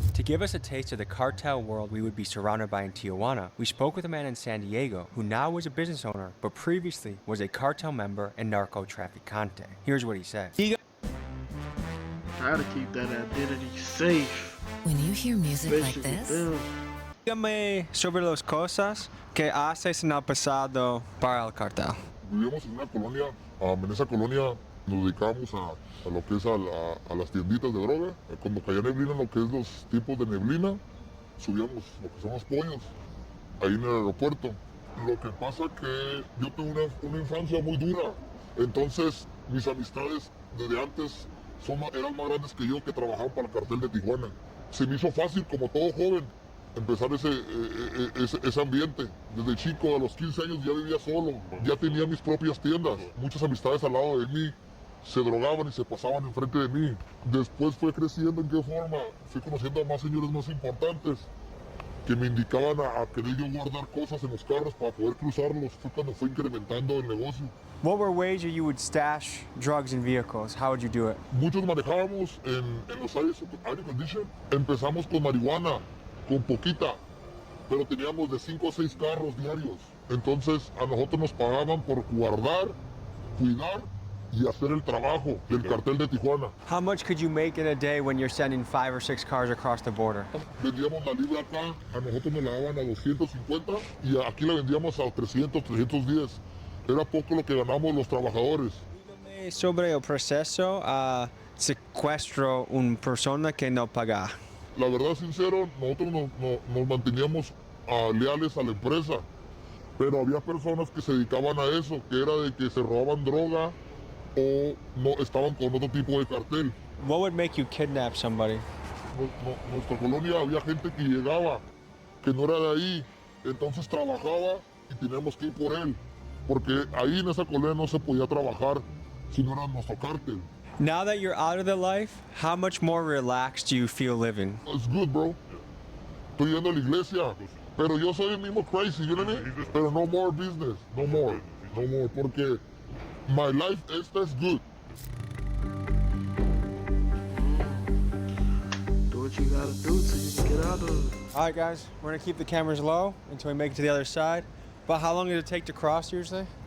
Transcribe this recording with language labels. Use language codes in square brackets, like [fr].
[en] To give us a taste of the cartel world we would be surrounded by in Tijuana, we spoke with a man in San Diego who now is a business owner, but previously was a cartel member and narco-trafficante. Here's what he said. Try to keep that identity safe. When you hear music like Especially this, with them. [es] Dígame sobre las cosas que haces en el pasado para el cartel. Vivíamos en una colonia, en esa colonia nos dedicábamos a lo que es a las tienditas de droga. Cuando caía neblina, lo que es los tipos de neblina, subíamos lo que son los pollos, ahí en el aeropuerto. Lo que pasa que yo tuve una infancia muy dura, entonces mis amistades desde antes eran más grandes que yo, que trabajaban para el cartel de Tijuana. Se me hizo fácil, como todo joven, empezar ese ambiente. Desde chico, a los 15 años ya vivía solo, ya tenía mis propias tiendas. Muchas amistades al lado de mí se drogaban y se pasaban enfrente de mí. Después fue creciendo. ¿En qué forma? Fui conociendo a más señores más importantes que me indicaban a querer yo guardar cosas en los carros para poder cruzarlos. Fue cuando fue incrementando el negocio. [en] What were ways that you would stash drugs in vehicles? How would you do it? [es] Muchos manejábamos en los air condition. Empezamos con marihuana, con poquita, pero teníamos de 5 a 6 carros diarios. Entonces a nosotros nos pagaban por guardar, cuidar y hacer el trabajo del cartel de Tijuana. [en] How much could you make in a day when you're sending 5 or 6 cars across the border? [es] Vendíamos la libra acá, a nosotros nos la daban a 250 y aquí la vendíamos a 300, 310. Era poco lo que ganamos los trabajadores. Dígame sobre el proceso a secuestro una persona que no paga. La verdad, sincero, nosotros nos manteníamos leales a la empresa, pero había personas que se dedicaban a eso, que era de que se robaban droga o no estaban con otro tipo de cartel. [en] What would make you kidnap somebody? [es] En nuestra colonia había gente que llegaba, que no era de ahí, entonces trabajaba y teníamos que ir por él, porque ahí en esa colonia no se podía trabajar si no era nuestro cártel. [en] Now that you're out of the life, how much more relaxed do you feel living? It's good, bro. [es] Estoy yendo a la iglesia, pero yo soy el mismo [en] crazy, you know what I mean? [es] Pero [en] no more business, no more, [es] porque [en] my life is good. Do what you gotta do till you can get out of it. All right, guys, we're gonna keep the cameras low until we make it to the other side. But how long does it take to cross usually?